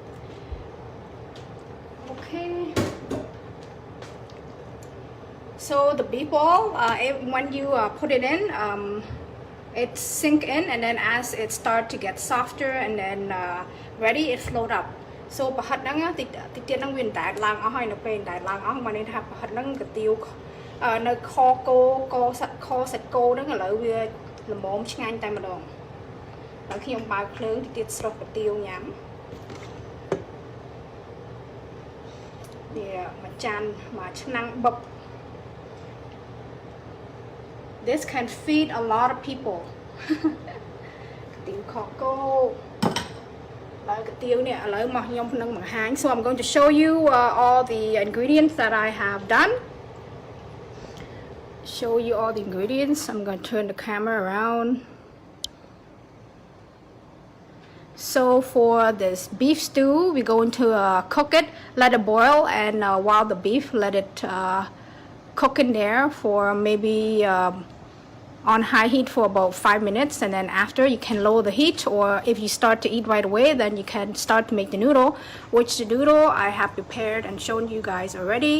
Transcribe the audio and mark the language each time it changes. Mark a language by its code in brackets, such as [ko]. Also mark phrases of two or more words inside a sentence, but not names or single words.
[en] Okay. So the beef ball, when you put it in, it sink in, and then as it start to get softer and then ready, it float up. [km] So ប្រហិតហ្នឹងតិចទៀតហ្នឹងវាតែឡើងអស់ហើយនៅពេលតែឡើងអស់មកនេះថាប្រហិតហ្នឹងកាទៀវនៅខគោកសាច់គោហ្នឹងឥឡូវវាល្មមឆ្ងាញ់តែម្ដងហើយខ្ញុំបើកភ្លើងតិចទៀតស្រស់កាទៀវញ៉ាំវាមួយចានមួយឆ្នាំងបឹប [en] This can feed a lot of people. កាទៀវខគោ So I'm going to show you all the ingredients that I have done. Show you all the ingredients. I'm going to turn the camera around. So for this beef stew, we're going to cook it, let it boil, and while the beef, let it cook in there for maybe on high heat for about 5 minutes, and then after you can lower the heat, or if you start to eat right away, then you can start to make the noodle, which the noodle I have prepared and shown you guys already.